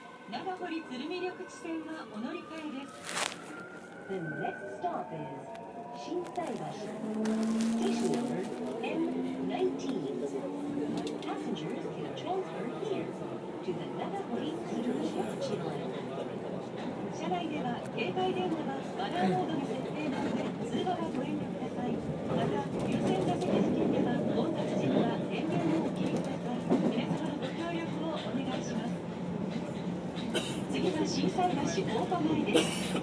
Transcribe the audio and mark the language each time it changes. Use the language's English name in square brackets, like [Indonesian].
[Japanese] 長堀鶴見緑地線はお乗り換えです。 [English] The next stop is 心斎橋。 Station number M19. Passengers can transfer here to the 長堀鶴見緑地 line. [Japanese] 車内では携帯電話はマナーモードに設定の上、通話はご遠慮ください。また、優先座席付近では混雑時には電源をお切りください。皆様のご協力をお願いします。次は心斎橋大場前です。